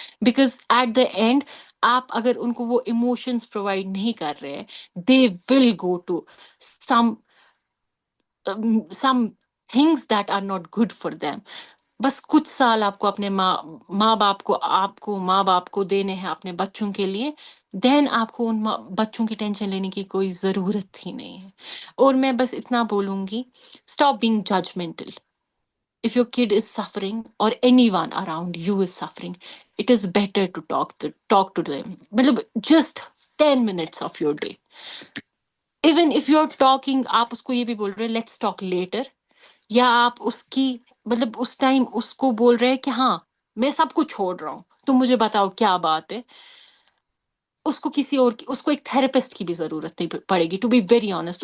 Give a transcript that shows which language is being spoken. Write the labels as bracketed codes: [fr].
[en] because at the end [ur] آپ اگر ان کو وہ ایموشنس پرووائڈ نہیں کر رہے، [en] They will go to some some things that are not good for them. [ur] بس کچھ سال آپ کو اپنے ماں باپ کو دینے ہیں اپنے بچوں کے لیے، دین آپ کو ان بچوں کی ٹینشن لینے کی کوئی ضرورت ہی نہیں ہے. اور میں بس اتنا بولوں گی، [en] Stop being judgmental. If your kid is suffering or anyone around you is suffering, it is better to talk to them. مطلب just 10 minutes of your day. Even if you're talking، [ur] آپ اس کو یہ بھی بول رہے [en] let's talk later، [ur] یا آپ اس کی مطلب اس ٹائم اس کو بول رہے کہ ہاں میں سب کچھ چھوڑ رہا ہوں، تم مجھے بتاؤ کیا بات ہے. اس کو کسی اور اس کو ایک تھراپسٹ کی بھی ضرورت نہیں پڑے گی، [en] To be very honest.